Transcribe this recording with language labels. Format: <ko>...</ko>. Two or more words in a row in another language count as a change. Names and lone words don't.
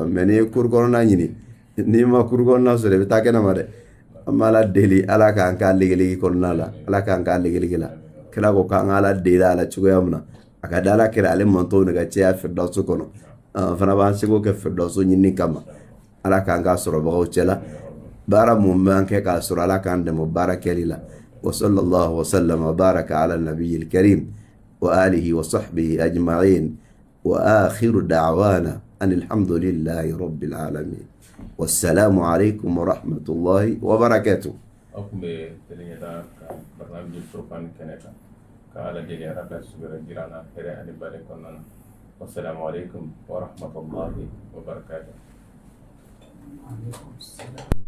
<bm>mɛ n'i ye kuru kɔnɔna ɲini n'i ma kuru kɔnɔna sɔrɔ i bɛ taa kɛnɛma dɛ an b'a ala deli ala k'an k'a legelege kɔnɔna la ala k'an k'a legelege la kira ko k'an ala deli ala cogoya min na a ka da ala kira ale mantɔw de ka caya firdawsu kɔnɔ fana b'an seko kɛ firdawsu ɲini kama ala k'an k'a sɔrɔbagaw cɛ la baara mun b'an kɛ k'a sɔrɔ ala k'an dɛmɛ baara kɛli la</bm> <ar>وصلى الله وسلم وبارك على النبي الكريم وعلى آله وصحبه أجمعين وآخر دعوانا أن الحمد لله رب العالمين والسلام عليكم ورحمة الله وبركاته.</ar> <bm>aw kun bɛ teleɲɛta ka barnaamiji Furqan kɛnɛ kan ka ala deli ala ka sugɛrɛ jira an na hɛrɛ ani bale kɔnɔna na</bm> <ar>والسلام عليكم ورحمة الله وبركاته.</ar>